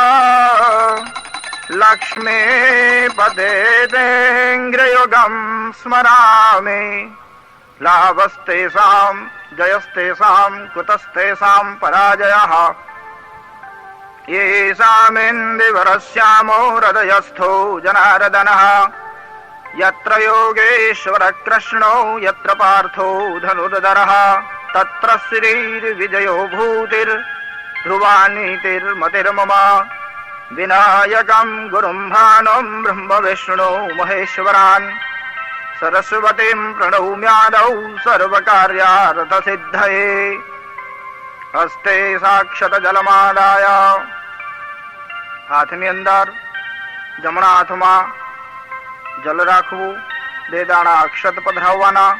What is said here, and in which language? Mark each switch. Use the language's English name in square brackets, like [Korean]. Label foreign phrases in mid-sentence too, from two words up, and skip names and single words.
[Sanskrit] લક્ષ્મીપદેન્દ્રયુગં સ્મરામિ. લાભસ્તેષાં જયસ્તેષાં કુતસ્તેષાં પરાજયઃ. યેષામિન્દ્રિવરશ્યામો હૃદયસ્થો જનાર્દનઃ. यत्र योगेश्वर कृष्णो यत्र पार्थो धनुर्धरः તત્ર શ્રીર્વિજયો ભૂતિર ધ્રુવાનીતિર્મતિર્મમ વિનાયકમ ગુરુમ ભાનોમ બ્રહ્મ વિષ્ણુ મહેશ્વરાન સરસ્વતીમ પ્રણૌમ્યાદૌ સર્વકાર્યાર્થ સિદ્ધયે હસ્તે સાક્ષત જલમાદાય [Gujarati] હાથની અંદર જમણા હાથમાં જલ રાખવું, 2 દાણા અક્ષત પધરાવવાના.